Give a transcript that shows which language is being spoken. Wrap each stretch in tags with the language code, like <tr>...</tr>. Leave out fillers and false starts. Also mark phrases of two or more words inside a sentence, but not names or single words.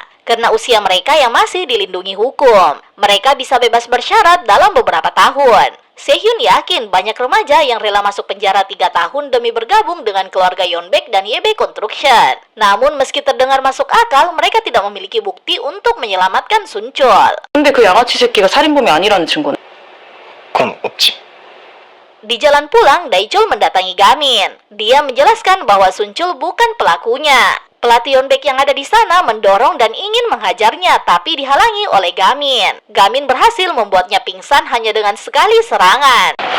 <id>Karena usia mereka yang masih dilindungi hukum, mereka bisa bebas bersyarat dalam beberapa tahun. Sehyun yakin banyak remaja yang rela masuk penjara 3 tahun demi bergabung dengan keluarga Yeonbaek dan YB Construction. Namun meski terdengar masuk akal, mereka tidak memiliki bukti untuk menyelamatkan Suncul.</id> <ko>근데 그 양아치 새끼가 살인범이 아니라는 증거는? 그건 없지.</ko> <id>Di jalan pulang, Daechul mendatangi Gamin. Dia menjelaskan bahwa Suncul bukan pelakunya. Pelatih Yeonbaek yang ada di sana mendorong dan ingin menghajarnya, tapi dihalangi oleh Gamin. Gamin berhasil membuatnya pingsan hanya dengan sekali serangan.</id>